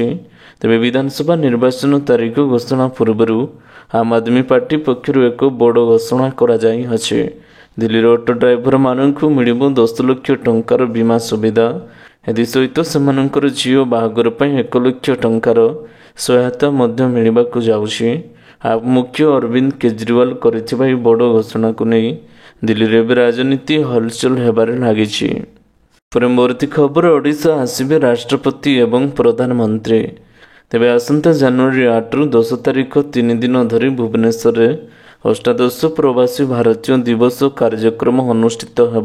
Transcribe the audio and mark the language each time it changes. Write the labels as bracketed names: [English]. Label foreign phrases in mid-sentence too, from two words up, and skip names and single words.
[Odia] ତେବେ ବିଧାନସଭା ନିର୍ବାଚନ ତାରିଖ ଘୋଷଣା ପୂର୍ବରୁ ଆମ୍ ଆଦମୀ ପାର୍ଟି ପକ୍ଷରୁ ଏକ ବଡ଼ ଘୋଷଣା କରାଯାଇଅଛି। ଦିଲ୍ଲୀର ଅଟୋ ଡ୍ରାଇଭର ମାନଙ୍କୁ ମିଳିବ 10 ଲକ୍ଷ ଟଙ୍କାର ବୀମା ସୁବିଧା। ଏଥିସହିତ ସେମାନଙ୍କର ଝିଅ ବାହାଘର ପାଇଁ 1 ଲକ୍ଷ ଟଙ୍କାର ସହାୟତା ମଧ୍ୟ ମିଳିବାକୁ ଯାଉଛି। आप मुख्य अरविंद केजरीवाल କରିଥିବା ଏହି ବଡ଼ ଘୋଷଣାକୁ ନେଇ ଦିଲ୍ଲୀରେ ଏବେ ରାଜନୀତି ହଲଚଲ ହେବାରେ ଲାଗିଛି। ପରବର୍ତ୍ତୀ ଖବର ଓଡ଼ିଶା ଆସିବେ ରାଷ୍ଟ୍ରପତି ଏବଂ ପ୍ରଧାନମନ୍ତ୍ରୀ। ତେବେ ଆସନ୍ତା ଜାନୁଆରୀ 8ରୁ 10 ତାରିଖ 3 ଦିନ ଧରି ଭୁବନେଶ୍ୱରରେ ଅଷ୍ଟାଦଶ ପ୍ରବାସୀ ଭାରତୀୟ ଦିବସ କାର୍ଯ୍ୟକ୍ରମ ଅନୁଷ୍ଠିତ ହେବ।